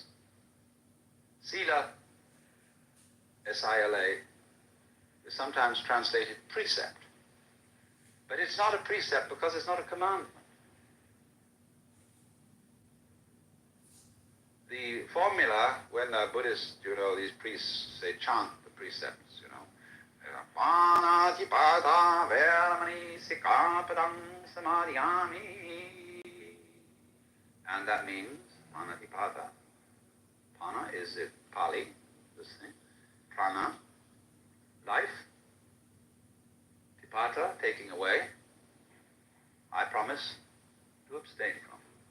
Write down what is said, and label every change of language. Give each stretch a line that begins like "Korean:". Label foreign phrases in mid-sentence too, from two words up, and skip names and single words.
English: Sila, S-I-L-A, is sometimes translated precept. But it's not a precept because it's not a commandment. The formula, when Buddhists, these priests, they chant the precepts,
Pali: Panatipata veramani sikapadam samadhyami.
English: And that means,
Pali: Panatipata.
English: Pana is it Pali, this thing. Prana, life. Tipata, taking away. I promise to abstain from.